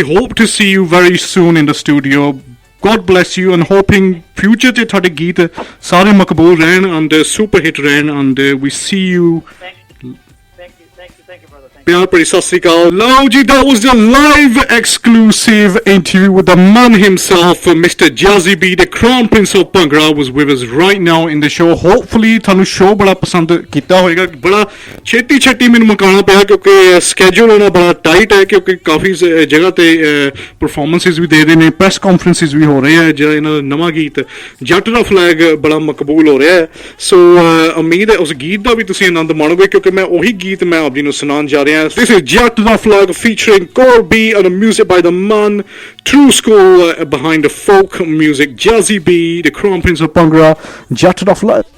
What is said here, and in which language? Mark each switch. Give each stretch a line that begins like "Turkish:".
English: Hope to see you very soon in the studio. God bless you, and hoping future
Punjabi: te thode geet sare makbul rehn
English: and super hit rehn, and we see you. Thank you, brother.
Punjabi: ਪਿਆਰ ਭਰੀ ਸਤਿ ਸ੍ਰੀ ਅਕਾਲ। ਲਓ ਜੀ,
English: that was the live exclusive interview with the man himself, Mr. Jazzy B, the Crown Prince of Bhangra, was with us right now in the show.
Punjabi: Hopefully ਤੁਹਾਨੂੰ show ਬੜਾ ਪਸੰਦ ਕੀਤਾ ਹੋਏਗਾ। ਬੜਾ ਛੇਤੀ ਮੈਨੂੰ ਮੁਕਾਉਣਾ ਪਿਆ ਕਿਉਂਕਿ schedule ਉਹਨਾਂ ਬੜਾ tight ਹੈ, ਕਿਉਂਕਿ ਕਾਫੀ ਜਗ੍ਹਾ ਤੇ performances ਵੀ ਦੇ ਰਹੇ ਨੇ, press conferences ਵੀ ਹੋ ਰਹੇ ਹੈ। ਜਿਹੜਾ ਇਹਨਾਂ ਦਾ ਨਵਾਂ ਗੀਤ ਜੱਟ ਦਾ ਫਲੈਗ ਬੜਾ ਮਕਬੂਲ ਹੋ ਰਿਹਾ ਹੈ। ਸੋ ਉਮੀਦ ਹੈ ਉਸ ਗੀਤ ਦਾ ਵੀ ਤੁਸੀਂ ਆਨੰਦ ਮਾਣੋਗੇ, ਕਿਉਂਕਿ ਮੈਂ ਉਹੀ ਗੀਤ ਮੈਂ ਆਪ ਜੀ ਨੂੰ ਸੁਣਾਉਣ ਜਾ ਰਿਹਾ ਰਹੇ ਹਾਂ.
English: This is Jatt Da Flag featuring Kaur B and the music by the man Tru Skool behind the folk music, Jazzy B, the Crown Prince of Bhangra, Jatt Da Flag.